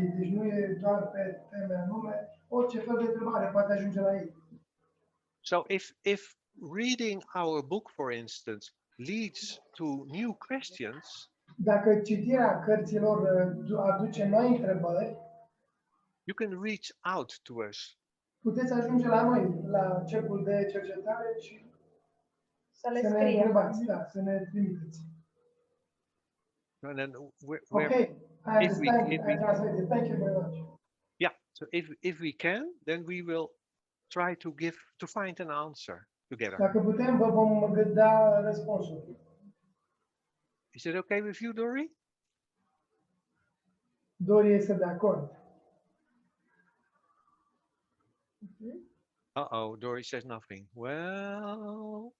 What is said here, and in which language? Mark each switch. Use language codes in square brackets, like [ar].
[ro] Deci nu e doar pe teme anume, orice fel de întrebare poate ajunge la ei. [en] So if reading our book, for instance, leads to new questions, [ro] dacă citirea cărților aduce noi întrebări, [en] you can reach out to us. [ro] Puteți ajunge la noi, la cercul de cercetare și să le ne scriem. întrebați, da, să ne trimiteți. [en] And then Okay, I understand. I translated. Thank you very much. Yeah, so if we can, then we will try to find an answer together. [ro] Dacă putem, vă vom da răspunsul. [en] Is it okay with you, Dori? [ro] Dori este de acord. [en] Uh-oh, Dori says nothing. Well.